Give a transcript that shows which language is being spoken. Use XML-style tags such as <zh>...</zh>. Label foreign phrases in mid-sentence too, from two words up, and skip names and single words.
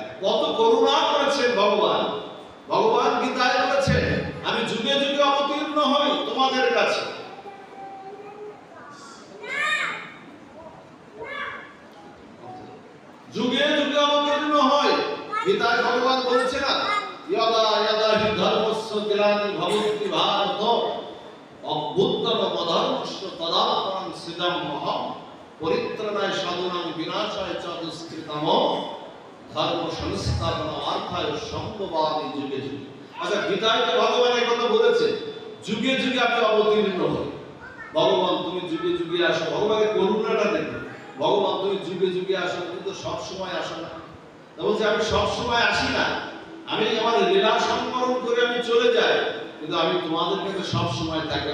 <bn>কত করুণা করেছেন ভগবান। ভগবান গীতায় বলেছেন, আমি যুগে যুগে অবতীর্ণ হই তোমাদের কাছে। যুগে যুগে অবতীর্ণ হয়। গীতায় ভগবান বলছে না,</bn> <sa>यदा यदा हि धर्मस्य ग्लानि भवति भारत अभ्युत्थानमधर्मस्य तदात्मानं सृजाम्यहं परित्राणाय साधूनां विनाशाय च दुष्कृतम् धर्म संस्थापनार्थाय সম্ভবামি যুগে যুগে।</sa> <bn>আচ্ছা, গীতায় তো ভগবান এই কথা বলেছে, যুগে যুগে আমি অবতীর্ণ হই। ভগবান তুমি যুগে যুগে আসো, ভগবানের করুণাটা দেখো। ভগবান তুমি যুগে যুগে আসো, কিন্তু সব সময় আসো না। বলছে আমি সব সময় আসি না, আমি আমার লীলা সংকরণ করে আমি চলে যাই, কিন্তু আমি তোমাদের কাছে সব সময় থাকি।</bn>